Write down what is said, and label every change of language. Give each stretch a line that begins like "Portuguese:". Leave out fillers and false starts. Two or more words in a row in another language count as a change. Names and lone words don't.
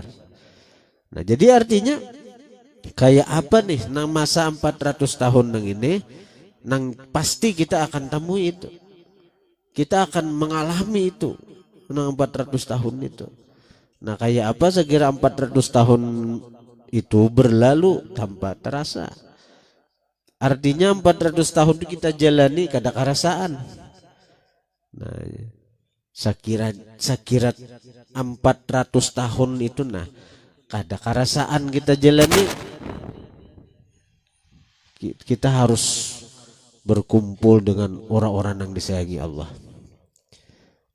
Banjar: Nah, jadi artinya kayak apa nih nang masa 400 tahun nang ini, nang pasti kita akan temui itu. Kita akan mengalami itu nang 400 tahun itu. Nah, kayak apa sekira 400 tahun itu berlalu tanpa terasa. Artinya 400 tahun itu kita jalani kada kerasaan. Nah, sekira 400 tahun itu kada kerasaan kita jalani.
Indonesian: Kita harus berkumpul dengan orang-orang yang disayangi Allah.